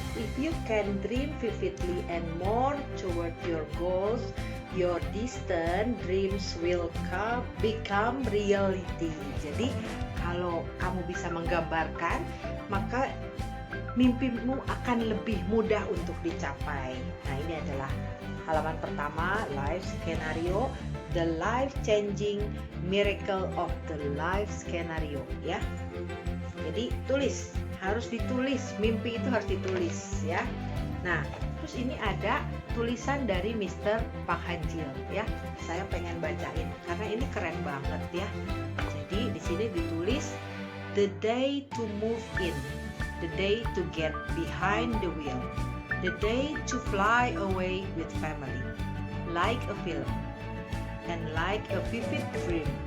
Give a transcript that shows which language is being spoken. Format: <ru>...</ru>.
<en>If you can dream vividly and more toward your goals, your distant dreams will become reality.</en> <id>Jadi kalau kamu bisa menggambarkan, maka mimpimu akan lebih mudah untuk dicapai. Nah, ini adalah halaman pertama,</id> <en>life scenario, the life changing miracle of the life scenario ya.</en> <id>Jadi tulis, harus ditulis, mimpi itu harus ditulis ya. Nah, terus ini ada tulisan dari Mr. Pak Hanjil ya. Saya pengen bacain karena ini keren banget ya. Jadi di sini ditulis</id> <en>the day to move in, the day to get behind the wheel, the day to fly away with family, like a film and like a vivid dream.</en>